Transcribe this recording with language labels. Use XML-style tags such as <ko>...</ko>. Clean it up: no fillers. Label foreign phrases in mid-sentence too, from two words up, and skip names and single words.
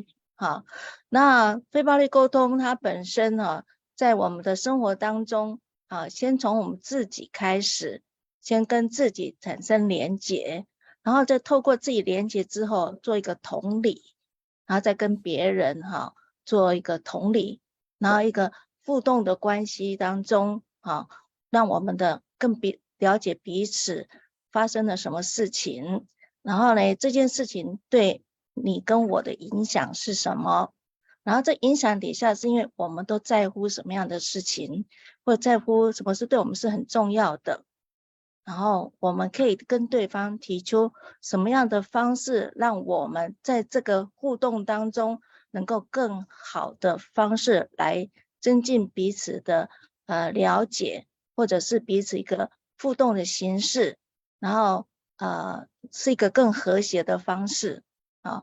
<zh>好，那非暴力溝通它本身在我們的生活當中先從我們自己開始，先跟自己產生連結，然後再透過自己連結之後做一個同理，然後再跟別人做一個同理，然後一個互動的關係當中讓我們的更了解彼此發生了什麼事情，然後呢，這件事情對你跟我的影響是什麼，然後這影響底下是因為我們都在乎什麼樣的事情，或者在乎什麼事對我們是很重要的，然後我們可以跟對方提出什麼樣的方式，讓我們在這個互動當中能夠更好的方式來增進彼此的了解，或者是彼此一個互動的形式，然後是一个更和谐的方式啊。</zh>